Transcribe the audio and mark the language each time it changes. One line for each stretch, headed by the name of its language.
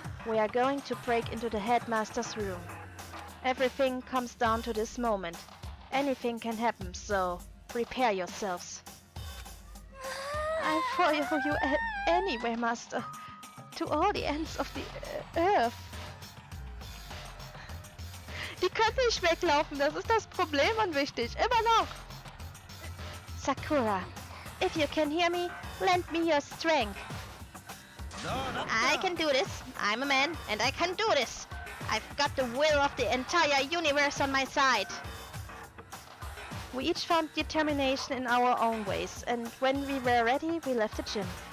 English: We are going to break into the headmaster's room. Everything comes down to this moment. Anything can happen, so prepare yourselves. I follow you anywhere, Master. To all the ends of the earth.
German: Die können nicht weglaufen, das ist das Problem und wichtig, immer noch.
English: Sakura, if you can hear me, lend me your strength. I can do this. I'm a man and I can do this. I've got the will of the entire universe on my side. We each found determination in our own ways, and when we were ready, we left the gym.